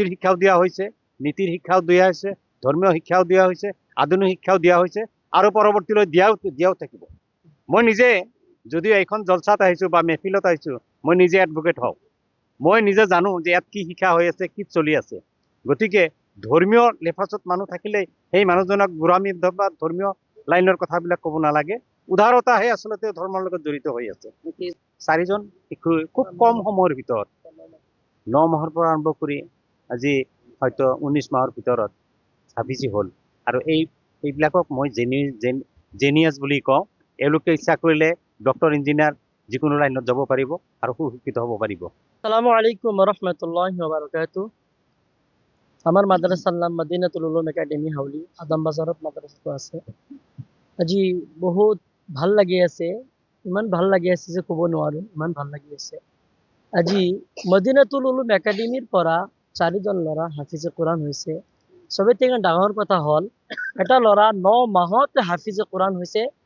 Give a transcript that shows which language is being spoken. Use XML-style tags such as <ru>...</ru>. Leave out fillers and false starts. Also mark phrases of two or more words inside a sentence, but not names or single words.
<as>শিক্ষাও দিয়া হৈছে নীতিৰ শিক্ষাও দিয়া হৈছে ধৰ্মীয় শিক্ষাও দিয়া হৈছে আধুনিক শিক্ষাও দিয়া হৈছে আৰু পৰৱৰ্তীলৈ দিয়াও থাকিব মই নিজে যদিও এইখন জলসাত আহিছোঁ বা মেহফিলত আহিছোঁ মই নিজে এডভোকেট হওঁ মই নিজে জানো যে ইয়াত কি শিক্ষা হৈ আছে কি চলি আছে গতিকে ধৰ্মীয় লেফাজত মানুহ থাকিলে সেই মানুহজনক গোৰামী বা ধৰ্মীয় লাইনৰ কথাবিলাক ক'ব নালাগে উদাৰতাহে আচলতে ধৰ্মৰ লগত জড়িত হৈ আছে চাৰিজন শিশু খুব কম সময়ৰ ভিতৰত 9 মাহৰ পৰা আৰম্ভ কৰি আজি হয়তো 19 মাহৰ ভিতৰত হাফিজি হ'ল আৰু এইবিলাকক মই জেনিয়াছ বুলি কওঁ এওঁলোকে ইচ্ছা কৰিলে ডক্টৰ ইঞ্জিনিয়াৰ যিকোনো লাইনত যাব পাৰিব আৰু সুশিক্ষিত হ'ব পাৰিব</as> <ar>السلام عليكم ورحمة الله وبركاته</ar> <as>আমার মাদ্রাসার নাম মদিনাতুল উলুম একাডেমি হাউলি আদম বাজারত মাদ্রাসাটো আছে আজি বহুত ভাল লাগি আছে ইমান ভাল লাগি আছে যে ক'ব নোৱাৰো ইমান ভাল লাগি আছে আজি মদিনাতুল উলুম একাডেমিৰ পৰা 4জন ল'ৰা হাফিজে কোৰান হৈছে সবতে ডাঙৰ কথা হ'ল এটা ল'ৰা 9 মাহত হাফিজে কোৰান হৈছে</as>